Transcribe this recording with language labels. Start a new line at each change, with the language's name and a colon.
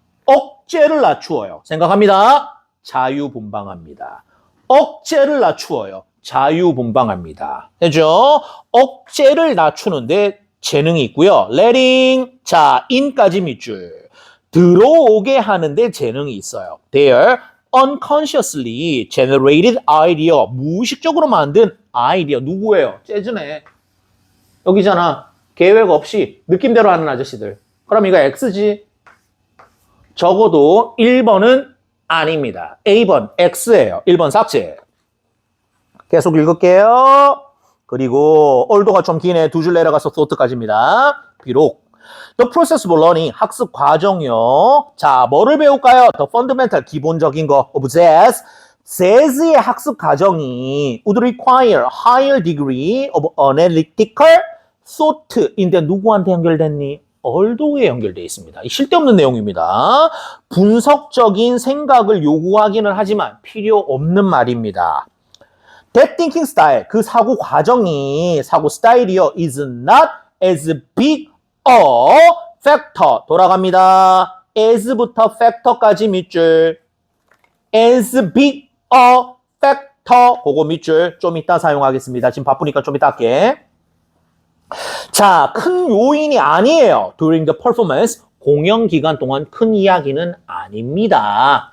Korean: 억제를 낮추어요. 생각합니다. 자유분방합니다. 억제를 낮추어요. 자유분방합니다. 되죠? 억제를 낮추는데 재능이 있고요. letting, 자, in까지 밑줄. 들어오게 하는데 재능이 있어요.
English: Their unconsciously generated idea.
Korean: 무의식적으로 만든 아이디어. 누구예요? 재즈네. 여기잖아. 계획 없이 느낌대로 하는 아저씨들. 그럼 이거 X지? 적어도 1번은 아닙니다. A번 X예요. 1번 삭제. 계속 읽을게요. 그리고 올도가 좀 기네. 두 줄 내려가서 thought까지입니다.
English: 비록 The process of learning,
Korean: 학습 과정이요. 자, 뭐를 배울까요? The fundamental, 기본적인 거.
English: of jazz.
Korean: 재즈의 학습 과정이
English: would require higher degree of analytical thought
Korean: 인데 누구한테 연결됐니? 올도에 연결되어 있습니다. 쓸데없는 내용입니다. 분석적인 생각을 요구하기는 하지만 필요 없는 말입니다.
English: That thinking style,
Korean: 그 사고 과정이, 사고 스타일이요,
English: is not as big a factor.
Korean: 돌아갑니다. as부터 factor까지 밑줄.
English: as big a factor.
Korean: 그거 밑줄 좀 이따 사용하겠습니다. 지금 바쁘니까 좀 이따 할게. 자, 큰 요인이 아니에요.
English: During the performance,
Korean: 공연 기간 동안 큰 이야기는 아닙니다.